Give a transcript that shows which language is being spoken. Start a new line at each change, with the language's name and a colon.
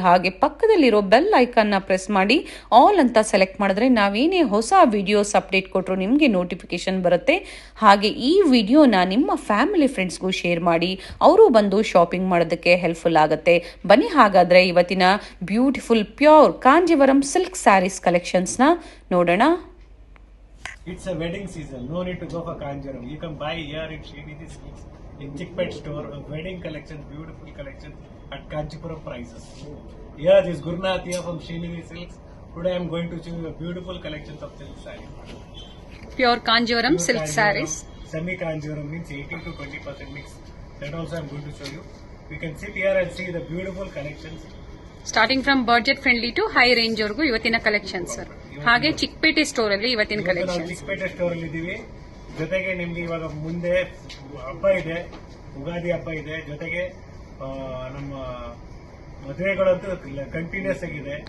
Kannada: ಹಾಗೆ ಪಕ್ಕದಲ್ಲಿರೋ bell ಐಕಾನ್ನ press ಮಾಡಿ ಆಲ್ ಅಂತ ಸೆಲೆಕ್ಟ್ ಮಾಡಿದ್ರೆ ನಾವೇನೇ ಹೊಸ ವಿಡಿಯೋಸ್ ಅಪ್ಡೇಟ್ ಕೊಟ್ಟರು ನಿಮಗೆ ನೋಟಿಫಿಕೇಶನ್ ಬರುತ್ತೆ. ಹಾಗೆ ಈ ವಿಡಿಯೋನ ನಿಮ್ಮ ಫ್ಯಾಮಿಲಿ ಫ್ರೆಂಡ್ಸ್ಗೂ ಶೇರ್ ಮಾಡಿ. ಅವರು ಬಂದು ಶಾಪಿಂಗ್ ಮಾಡೋದಕ್ಕೆ ಹೆಲ್ಪ್ಫುಲ್ ಆಗುತ್ತೆ. ಬನ್ನಿ ಹಾಗಾದ್ರೆ ಇವತ್ತಿನ beautiful pure Kanjeevaram silk saris collections ನ ನೋಡೋಣ.
English: It's a wedding season. No need to go for Kanjaram. You can buy here in Srinidhi Silks in Chickpet store. Wedding collections, beautiful collections at Kanchipuram prices. Here is Gurnath here from Srinidhi Silks. Today I am going to show you a beautiful collections of silk sarees. Pure Kanjeevaram silk saris. Semi Kanjaram means 18 to 20% mix. That also I am going to show you. You can sit here and see the beautiful collections. Starting from budget friendly to high range
Kannada: ವರೆಗೂ ಇವತ್ತಿನ
English: ಕಲೆಕ್ಷನ್ಸ್.
Kannada: ಹಾಗೆ Chickpet store ಅಲ್ಲಿ ಇವತ್ತಿನ collection. Chickpet store ಅಲ್ಲಿ ಇದೀವಿ. ಜೊತೆಗೆ ನಿಮ್ಗೆ ಇವಾಗ ಮುಂದೆ ಹಬ್ಬ ಇದೆ, ಯುಗಾದಿ ಹಬ್ಬ ಇದೆ. ಜೊತೆಗೆ ನಮ್ಮ ಮದುವೆಗಳಂತೂ ಕಂಟಿನ್ಯೂಸ್ ಆಗಿದೆ.